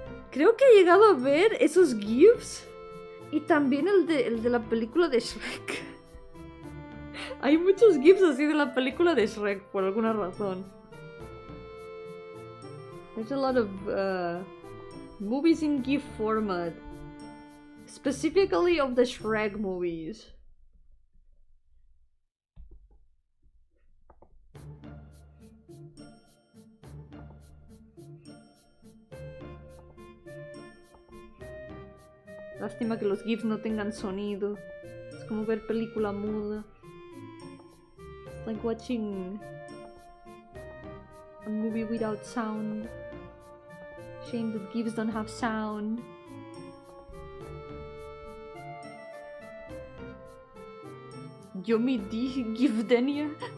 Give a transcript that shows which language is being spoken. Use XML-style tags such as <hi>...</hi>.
<es>Creo que he llegado a ver esos GIFs y también el de la película de Shrek. Hay muchos GIFs así de la película de Shrek por alguna razón.</es> <en>There's a lot of movies in GIF format, specifically of the Shrek movies.</en> <es>Lástima que los GIFs no tengan sonido. Es como ver película muda.</es> <en>It's like watching a movie without sound. Shame that GIFs don't have sound. Yomi D Gifdenia.</en>